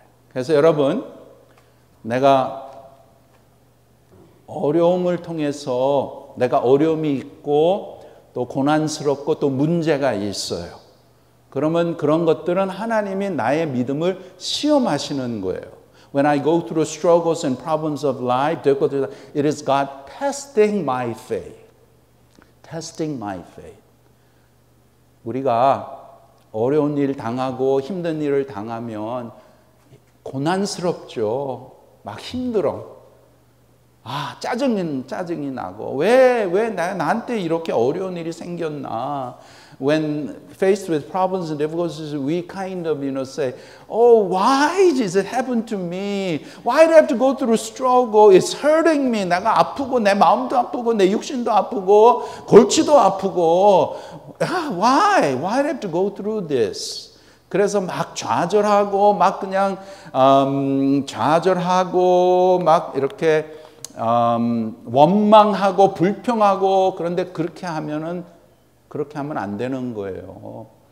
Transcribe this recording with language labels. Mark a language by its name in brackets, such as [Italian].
[Korean] 그래서 여러분, 내가 어려움을 통해서 내가 어려움이 있고 또 고난스럽고 또 문제가 있어요. 그러면 그런 것들은 하나님이 나의 믿음을 시험하시는 거예요. [English] When I go through struggles and problems of life, it is God testing my faith. Testing my faith. [Korean] 우리가 어려운 일 당하고 힘든 일을 당하면 고난스럽죠. 막 힘들어. 짜증이 나고 왜 나한테 이렇게 어려운 일이 생겼나? [English] When faced with problems and difficulties, we kind of, say, "Oh, why does it happen to me? Why do I have to go through struggle? It's hurting me." [Korean] 내가 아프고 내 마음도 아프고 내 육신도 아프고 골치도 아프고 [English] why do I have to go through this? [Korean] 그래서 막 좌절하고 막 그냥 좌절하고 막 이렇게 원망하고 불평하고 그런데 그렇게 하면 안 되는 거예요.